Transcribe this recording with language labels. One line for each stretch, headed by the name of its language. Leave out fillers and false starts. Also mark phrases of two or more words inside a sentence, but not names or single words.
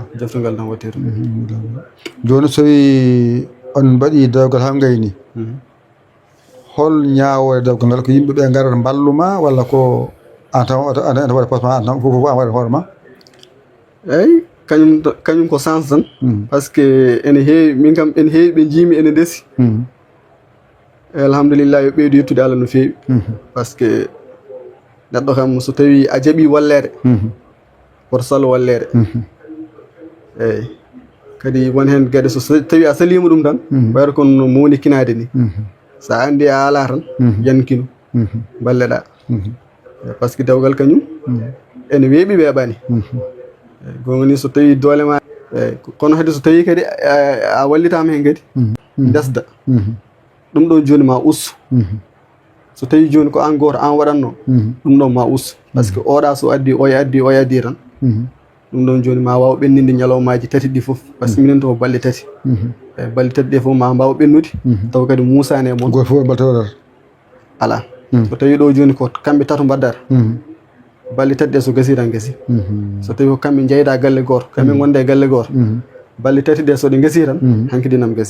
Fula: joftugal tan watte to joni so wi on mbaɗi dewgal ha gayni hol ñaawore dewgal ngal ko yimɓe ɓe garata balluma walla ko an tan waɗa posma an tan fof an waɗa hoore ma eyyi kañum ko sens tan
French: par ce que
Fula: ene heewi min kam ene heewi ɓe jiimi ene ndesi alhamdulillah yo ɓeydu yettude Allah no feewi
French: par ce que
Fula: neɗɗo kam so tawi a jaaɓi wallere woto salo wallere eyyi kadi won hen gueɗe so tawi a salima ɗum tan wayata kono mowoni kinade ni sa andi a ala tan yankino balleɗa
French: par ce
Fula: que dewgal kañum ene weeɓi weeɓani gongoni so tawi doole ma kono kadi so tawi kadi a wallitama hen kadi desda ɗum ɗo joni ma ustu so tawi joni ko an goto an waɗanno ɗum ɗon ma ustu
French: par ce que
Fula: oɗa so addi o addi tan ɗum ɗon joni ma waw ɓenninde ñalawmaji tati ɗi foof
French: par ce que
Fula: minen to balɗe tati eyyi balɗe tati ɗe foof ma mbawa ɓennude taw kadi musane moon goto foof balɗe waɗata ala so tawi ɗo joni ko kamɓe tato mbaddata balɗe tati ɗe so gasi tan gasi so tawi ko kamɓe jeyda galle goto kamɓe gonde galle goto balɗe tati ɗe so ɗe gasi tan hanki dinam gasi